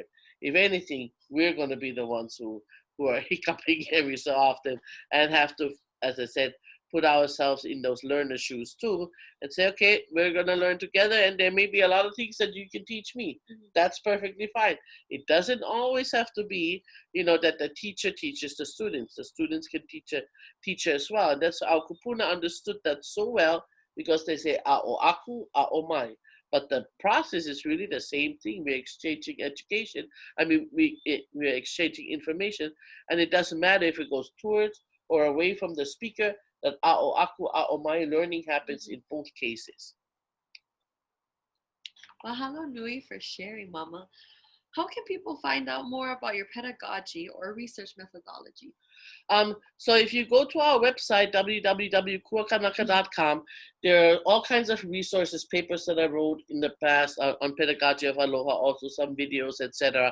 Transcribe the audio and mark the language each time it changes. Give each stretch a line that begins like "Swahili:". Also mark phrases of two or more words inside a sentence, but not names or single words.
English: If anything, we're going to be the ones who are hiccuping every so often and have to, as I said, put ourselves in those learner shoes too and say, okay, we're going to learn together, and there may be a lot of things that you can teach me. That's perfectly fine. It doesn't always have to be, that the teacher teaches the students. The students can teach a teacher as well. And that's our kūpuna understood that so well, because they say
Hawaiian: a'o aku, a'o mai.
English: But the process is really the same thing. We're exchanging education. I mean, we're exchanging information, and it doesn't matter if it goes towards or away from the speaker. That
Hawaiian: a'o aku, a'o mai
English: learning happens in both cases.
Hawaiian: Mahalo nui
English: for sharing, Mama. How can people find out more about your pedagogy or research methodology? So if you go to our website, www.kuakanaka.com, there are all kinds of resources, papers that I wrote in the past on pedagogy of Aloha, also some videos, etc.